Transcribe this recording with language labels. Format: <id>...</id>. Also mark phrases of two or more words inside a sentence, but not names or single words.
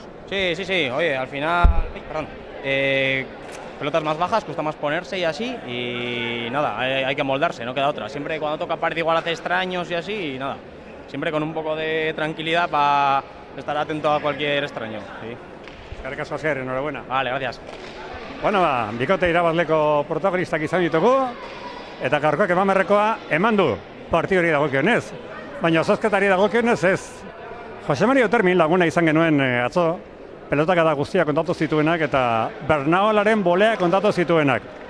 <es>Sí, al final, pelotas más bajas, cuesta más ponerse y así, y nada, hay que moldarse, no queda otra. Siempre cuando toca partido igual hace extraños y así, y nada, siempre con un poco de tranquilidad para estar atento a cualquier extraño. Sí.</es> <eu>Eskerrik asko, Asier, enhorabuena.</eu> <es>Vale, gracias.</es> <eu>Bueno, bikote irabazleko protagonistak izan ditugu, eta gaurkoak eman eman du partio hori dagokionez. Baina zozketari dagokionez ez. Jose Mari Otermin laguna izan genuen atzo, pelotakada guztia kontatu zituenak eta Bernaolaren bolea kontatu zituenak.</eu>